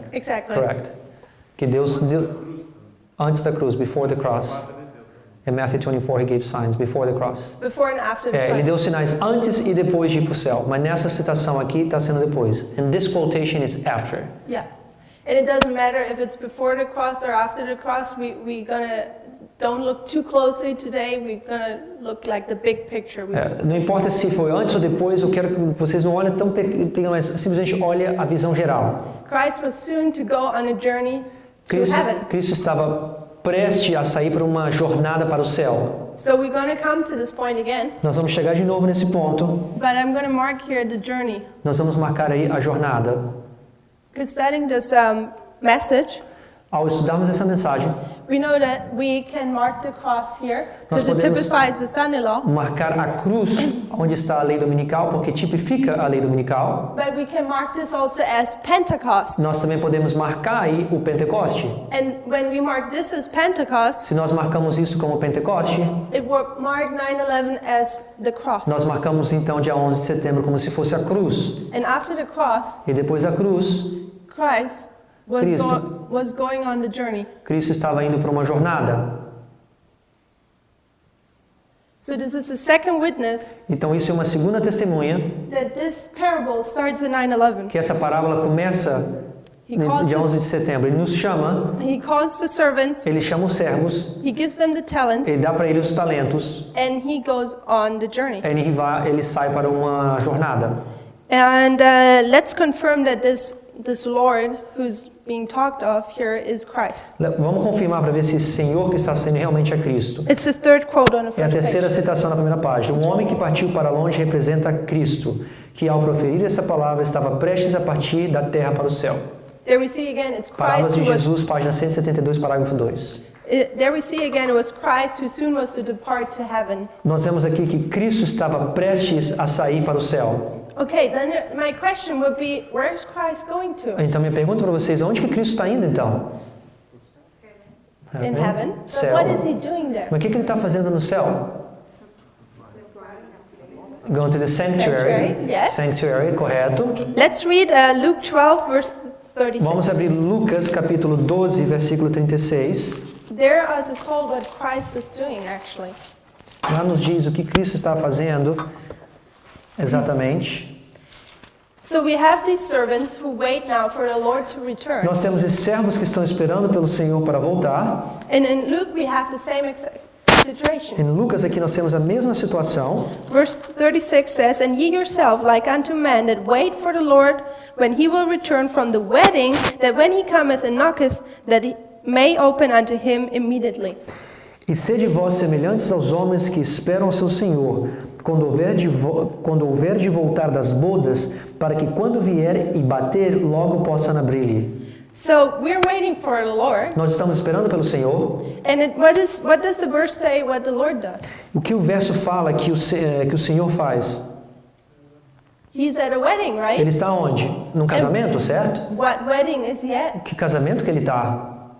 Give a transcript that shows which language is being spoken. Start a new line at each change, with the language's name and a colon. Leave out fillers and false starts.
English: Exactly. Correct.
Portuguese: Que Deus deu antes da cruz,
English: before the cross. In Matthew 24 he gave signs before the cross. Before and after the
Portuguese: Ele deu
English: cross.
Portuguese: sinais antes e depois de ir para o céu, mas nessa citação aqui está sendo depois.
English: And this quotation is after. Yeah. And it doesn't matter if it's before the cross or after the cross. We're gonna don't look too closely today. We're gonna look like the big picture.
Portuguese: Não importa se foi antes ou depois, eu quero que vocês não olhem tão pequeno, mas simplesmente olhem a visão geral.
English: Christ was soon to go on a journey to heaven.
Portuguese: Cristo estava prestes a sair para uma jornada para o céu.
English: So we're going to come to this point again.
Portuguese: Nós vamos chegar de novo nesse ponto.
English: But I'm going to mark here the journey.
Portuguese: Nós vamos marcar aí a jornada.
English: Because studying this message,
Portuguese: ao estudarmos essa mensagem,
English: we know that we can mark the cross here
Portuguese: nós
English: because it
Portuguese: podemos
English: typifies the son-in-law.
Portuguese: marcar a cruz onde está a lei dominical, porque tipifica a lei dominical.
English: But we can mark this also as Pentecost.
Portuguese: Nós também podemos marcar aí o Pentecoste.
English: And when we mark this as Pentecost,
Portuguese: Se nós marcamos isso como Pentecoste,
English: it will mark 9/11 as the cross.
Portuguese: nós marcamos então dia 11 de setembro como se fosse a cruz.
English: And after the cross,
Portuguese: E depois da cruz,
English: Christ was going on the journey.
Portuguese: Cristo estava indo para uma jornada.
English: So this is the second witness
Portuguese: Então isso é uma segunda testemunha
English: that this parable starts at 9/11.
Portuguese: que essa parábola começa no dia 11 de setembro. Ele nos chama,
English: He calls the servants,
Portuguese: ele chama os servos,
English: he gives them the talents,
Portuguese: ele dá para eles os talentos,
English: and he goes on the journey.
Portuguese: ele sai para uma jornada.
English: And let's confirm that this Lord who's being talked of here is Christ.
Portuguese: Vamos confirmar para ver se esse Senhor que está sendo realmente é Cristo.
English: It's the third quote on the
Portuguese: É a
English: first
Portuguese: terceira
English: page.
Portuguese: citação na primeira página. Um homem que partiu para longe representa Cristo, que ao proferir essa palavra estava prestes a partir da terra para o céu.
English: There we see again, it's
Portuguese: Parábolas
English: Christ
Portuguese: de
English: who was.
Portuguese: Jesus, página 172, parágrafo 2.
English: There we see again, it was Christ who soon was to depart to heaven.
Portuguese: Nós vemos aqui que Cristo estava prestes a sair para o céu.
English: Okay, then my question would be, where is Christ going to?
Portuguese: Então minha pergunta para vocês, aonde que Cristo está indo então?
English: In heaven. So
Portuguese: Céu.
English: what is he doing there?
Portuguese: Mas o que ele está fazendo no céu?
English: Going to the sanctuary. Sanctuary, yes.
Portuguese: Sanctuary, correto.
English: Let's read Luke 12, verse
Portuguese: Vamos 36. abrir Lucas capítulo 12, versículo 36.
English: There us is told what Christ is doing actually.
Portuguese: Lá nos diz o que Cristo está fazendo exatamente.
English: So we have these servants who wait now for the Lord to return.
Portuguese: Nós temos esses servos que estão esperando pelo Senhor para voltar.
English: And in Luke we have the same situation.
Portuguese: Em Lucas aqui nós temos a mesma situação.
English: Verse 36 says, "And ye yourself like unto men that wait for the Lord, when he will return from the wedding, that when he cometh and knocketh, that he may open unto him immediately."
Portuguese: E sede vós semelhantes aos homens que esperam ao seu Senhor, quando houver de voltar das bodas, para que quando vier e bater, logo possam abrir-lhe.
English: So we're waiting for the Lord.
Portuguese: Nós estamos esperando pelo Senhor.
English: And what does the verse say what the Lord does?
Portuguese: O que o verso fala que o Senhor faz?
English: He's at a wedding, right?
Portuguese: Ele está onde? Num casamento, certo?
English: What wedding is he at?
Portuguese: Que casamento que ele está?